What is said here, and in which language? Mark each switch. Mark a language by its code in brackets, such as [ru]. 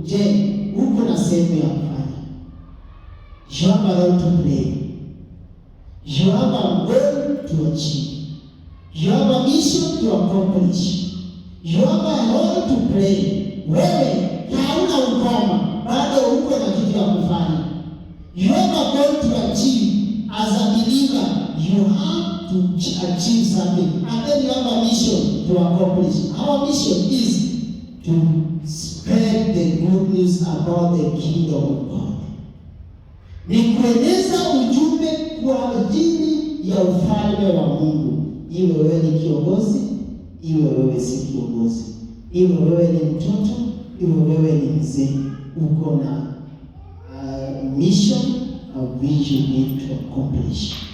[sw] Je, uko na sehemu ya kufanya? [en] You have a role to play. You have a goal to achieve. You have a mission to accomplish. You have a role to play. [sw] Wewe hauna ukoma, bado uko na kitu ya kufanya. [en] You have a goal to achieve. As a believer, you have to achieve something. And then you have a mission to accomplish. Our mission is to spread the good news about the kingdom of God. [sw] Ni kueneza ujumbe kwa ajili ya ufalme wa Mungu. Iwe wewe ni kiongozi, iwe wewe si kiongozi, iwe wewe ni mtoto, iwe wewe ni mzee, uko na [en] mission of which you need to accomplish.